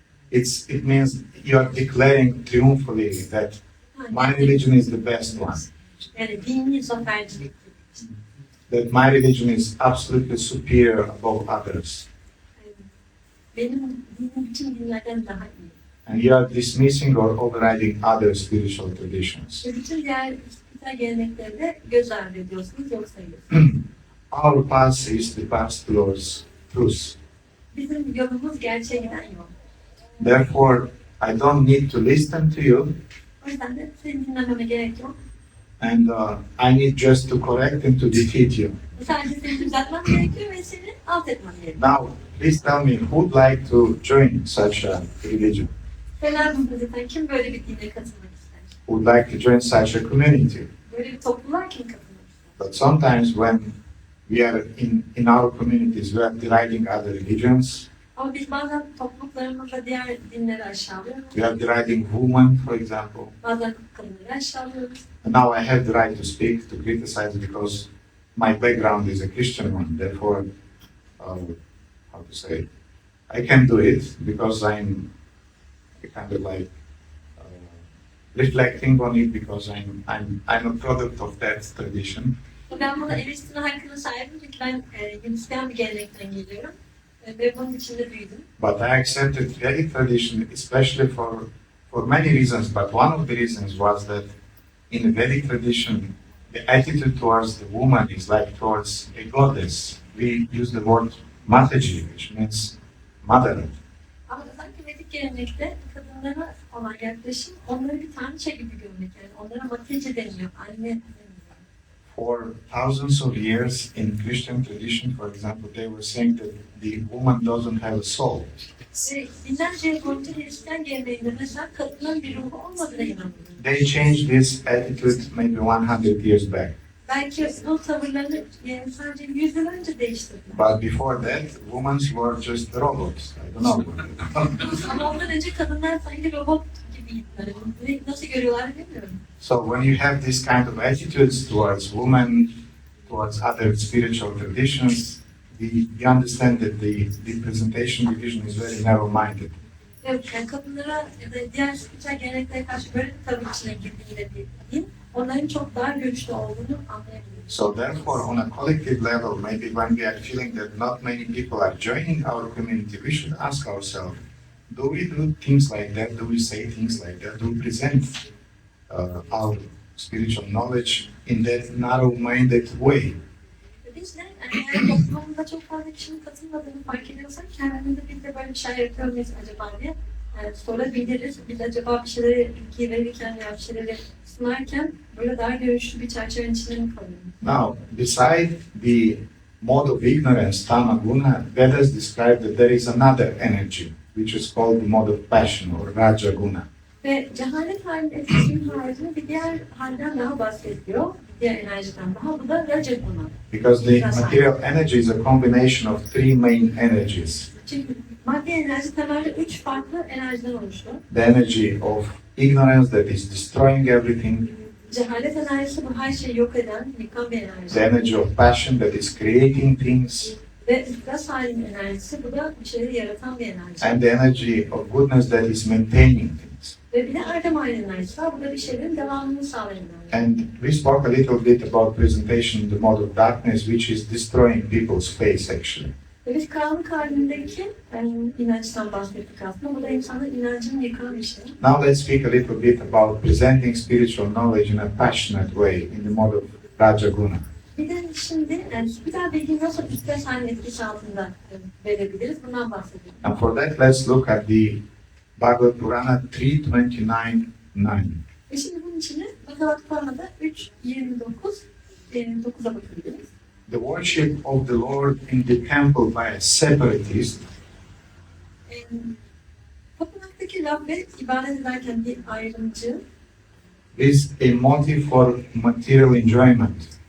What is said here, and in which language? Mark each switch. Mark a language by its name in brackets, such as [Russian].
[English] It means you are declaring triumphantly that my religion is the best one. [Turkish] Yani dini zafercilik. [English] That my religion is absolutely superior above others. [Turkish] Benim dinim bütün dinlerden daha iyi. [English] And you are dismissing or overriding other spiritual traditions. [Turkish] Ve bütün diğer spiritüel gelenekleri de göz ardı ediyorsunuz, yok sayıyorsunuz. [English] Our path is the path towards truth. [Turkish] Bizim yolumuz gerçeğe giden yol. [English] Therefore, I don't need to listen to you, [Turkish] O yüzden de seni dinlememe gerek yok. [English] and I need just to correct and to defeat you. [Turkish] Sadece seni düzeltmem gerekiyor ve seni alt etmem gerekiyor. [English] Now, please tell me who would like to join such a religion? [Turkish] Söyler misin zaten kim böyle bir dine katılmak ister? [English] Who would like to join such a community? [Turkish] Böyle bir topluluğa kim katılmak ister? [English] But sometimes when we are in our communities, we are deriding other religions. [Turkish] Ama biz bazen topluluklarımızda diğer dinleri aşağılıyoruz. [English] We are deriding women, for example. [Turkish] Bazen kadınları aşağılıyoruz. [English] And now I have the right to speak, to criticize because my background is a Christian one. Therefore, how to say, I can do it because I'm kind of like reflecting on it because I'm a product of that tradition. [Turkish] Ben buna eleştirme hakkına sahibim çünkü ben Hristiyan bir gelenekten geliyorum. ve bunun içinde büyüdüm. [English] But I accepted Vedic tradition, especially for many reasons. But one of the reasons was that in the Vedic tradition, the attitude towards the woman is like towards a goddess. We use the word Mataji, which means mother. [Turkish] Ama özellikle Vedik gelenekte kadınlara olan yaklaşım onları bir tanrıça gibi görmek. Yani onlara matice deniyor, anne deniyor. [English] For thousands of years in Christian tradition, for example, they were saying that the woman doesn't have a soul. [Turkish] Ve binlerce yıl boyunca Hristiyan geleneğinde mesela kadının bir ruhu olmadığına inanıyor. [English] They changed this attitude maybe 100 years back. [Turkish] Belki bu tavırlarını yani sadece 100 yıl önce değiştirdiler. [English] But before that, women were just robots. I don't know. [Turkish] Ama ondan önce kadınlar sanki robot gibiydiler. Ve nasıl görüyorlar bilmiyorum. [English] So when you have this kind of attitudes towards women, towards other spiritual traditions, you understand that the presentation division is very narrow-minded. [Turkish] Evet, yani kadınlara ya da diğer spiritüel geleneklere karşı böyle bir tavır içine girdiğinde bir din, onların çok daha güçlü olduğunu anlayabiliriz. [English] So therefore, on a collective level, maybe when we are feeling that not many people are joining our community, we should ask ourselves, do we do things like that? Do we say things like that? Do we present our spiritual knowledge in that narrow-minded way? [Turkish] Biz de eğer toplumda çok fazla kişinin katılmadığını fark ediyorsak kendimizde biz de böyle bir şey yapıyor muyuz acaba diye sorabiliriz. Biz acaba bir şeyleri bilgi verirken ya bir şeyleri sunarken böyle daha görüşlü bir çerçevenin içinde mi kalıyoruz? [English] Now, beside the mode of ignorance, tamaguna, Vedas describe that there is another energy, which is called the mode of passion or rajaguna. [Turkish] Ve cehalet halinin etkisinin haricinde bir diğer halden daha bahsediyor. Diğer enerjiden daha. Bu da Rajaguna. [English] Because the material energy is a combination of three main energies. [Turkish] Çünkü maddi enerji temelde 3 farklı enerjiden oluşuyor. [English] The energy of ignorance that is destroying everything, [Turkish] Cehalet enerjisi bu her şeyi yok eden, yıkan bir enerji. [English] the energy of passion that is creating things, [Turkish] Ve iflas halinin enerjisi bu da bir şeyleri yaratan bir enerji. [English] and the energy of goodness that is maintaining things. [Turkish] Ve bir de erdem halinin enerjisi var. Bu da bir şeylerin devamını sağlayan enerji. [English] And we spoke a little bit about presentation, the mode of darkness, which is destroying people's faith actually. [Turkish] Ve biz karanlık halindeki inançtan bahsettik aslında. Bu da insanın inancını yıkan bir şey. [English] Now let's speak a little bit about presenting spiritual knowledge in a passionate way in the mode of Rajaguna. [Turkish] Bir de şimdi spiritüel bilgiyi nasıl iflas halinin etkisi altında verebiliriz? Bundan bahsedelim. [English] And for that, let's look at the Bhagavad Purana 3:29-9. [Turkish] Ve şimdi bunun için de Bhagavad Purana'da 3.29-9'a bakabiliriz. [English] The worship of the Lord in the temple by a separatist [Turkish] Tapınaktaki Rabbe ibadet ederken bir ayrımcı, [English] is a motive for material enjoyment,